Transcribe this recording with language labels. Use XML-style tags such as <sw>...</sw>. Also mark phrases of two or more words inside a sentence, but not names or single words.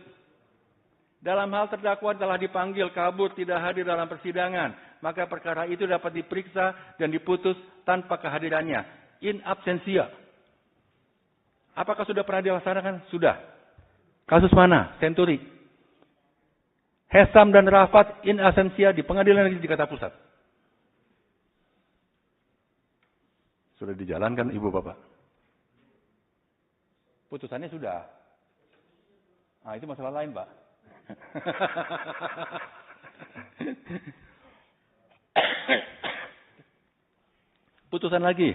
<id>Dalam hal terdakwa telah dipanggil, kabur, tidak hadir dalam persidangan, maka perkara itu dapat diperiksa dan diputus tanpa kehadirannya.</id> <la>In absentia.</la> <id>Apakah sudah pernah dilaksanakan? Sudah. Kasus mana? Senturi. Hesam dan Rafat</id> <la>in absentia</la> <id>di Pengadilan Negeri Jakarta Pusat. Sudah dijalankan Ibu Bapak. Putusannya sudah. Nah, itu masalah lain, Pak. Putusan lagi.</id>